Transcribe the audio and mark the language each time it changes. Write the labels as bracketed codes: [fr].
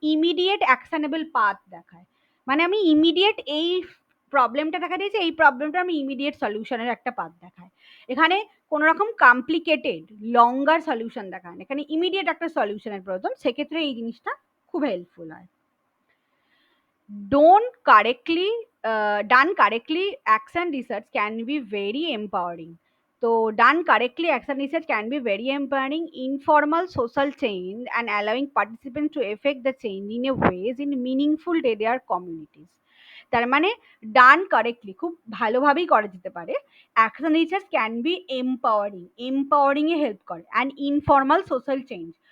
[bn] Immediate actionable path দেখায়, মানে আমি ইমিডিয়েট এই প্রবলেমটা দেখা দিয়েছে, এই প্রবলেমটা আমি ইমিডিয়েট সলিউশনের একটা পাথ দেখায়। এখানে কোনো রকম কমপ্লিকেটেড লঙ্গার সলিউশন দেখায় না, এখানে ইমিডিয়েট একটা সলিউশনের প্রয়োজন, সেক্ষেত্রে এই জিনিসটা খুব হেল্পফুল হয়। [en] Don't correctly done correctly, action research can be very empowering. So done correctly, action research can be very empowering, informal social change, and allowing participants to affect the change in a ways in meaningful to their communities. [bn] তার মানে ডান correctly, খুব ভালোভাবেই করা যেতে পারে। [en] action research can be empowering [bn] A help করে, [en] And informal social change.